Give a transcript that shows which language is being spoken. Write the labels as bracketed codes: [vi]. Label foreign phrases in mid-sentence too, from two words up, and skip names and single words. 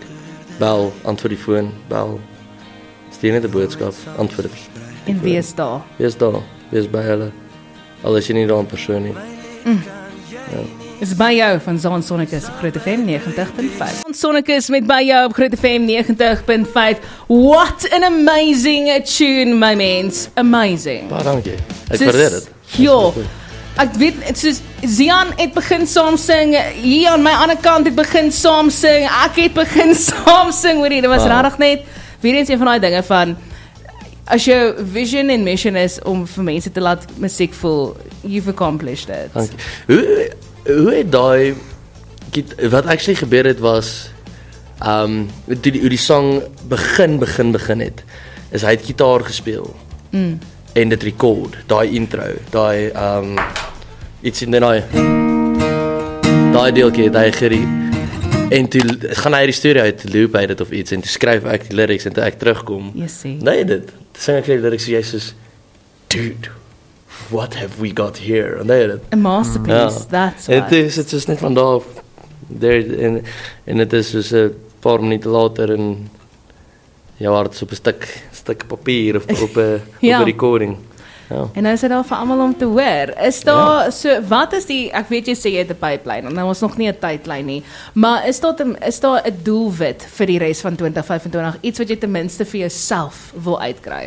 [af] Bel, antwoord die foon, bel. Stuur net 'n boodskap, antwoord. En wees daar. Wees daar, wees by hulle. Al is jy nie daar in persoon nie. Ja. Is by jou van Zon Sonnekus op Groot FM 90.5. Zon Sonnekus met by jou op Groot FM 90.5. [en] What an amazing tune, [af] my mens. Amazing. Baie dankie. Ek waardeer dit. Ja. Ek weet, soos Zian het begin saam sing, hier aan my ander kant het begin saam sing, ek het begin saam sing, hoorie, dit was regtig net, weer eens een van die dinge van, as jou vision en mission is om vir mense te laat musiek voel, [en] you've accomplished it. [af] Dankie. Hoe het daai, wat actually gebeur het was, Hoe die song begin het, is hy het gitaar gespeel. En dit record, daai intro, daai iets in daai deeltjie het hy en toe gaan hy die storie uit, loop hy dit of iets, en toe skryf ek die lyrics, en toe ek terugkom, nee dit, toe sing ek die lyrics, jy soos, [en] dude, what have we got here, [af] nee dit, [en] a masterpiece, that's what. [af] Het is net van daar af, en het is soos 'n paar minute later, en jou hart is op 'n stuk papier, of op 'n recording. Ja. En nou is dit al vir almal om te hoor. Is daar so wat is die ek weet jy sê jy het 'n pipeline en nou is nog nie 'n tydlyn nie, maar is daar 'n doelwit vir die res van 2025, iets wat jy ten minste vir jouself wil uitkry?